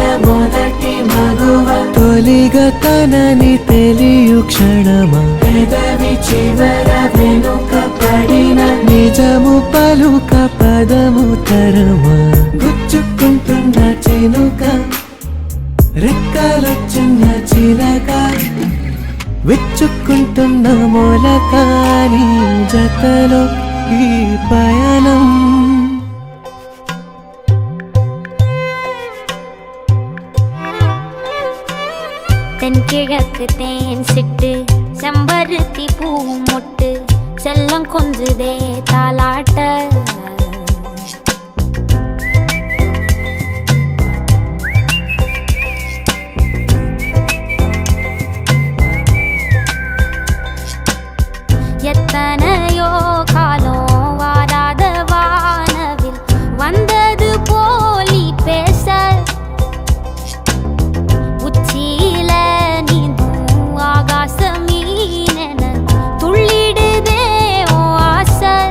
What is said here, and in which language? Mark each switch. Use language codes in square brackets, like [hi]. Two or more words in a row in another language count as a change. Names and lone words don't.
[te] మొదటి మగువ తొలిగా తనని తెలియు క్షణమా పెదవి చివర వెనుక పడిన నిజము పలుక పదము తరమా గుచ్చుకుంటున్న చినుక రెక్కలొచ్చున్న చిలక విచ్చుకుంటున్న మొలక నీ జతలో ఈ పయనం [ta] தென்கிழக்கு தேன் சிட்டு செம்பருத்தி பூ மொட்டு செல்லம் கொஞ்சுதே தாலாட்ட எத்தனையோ காலம் வாராத வானவில் வந்தது போலி பேச உச்சியில நீந்தும் ஆகாச மீனென துள்ளிடுதே ஓ ஆசை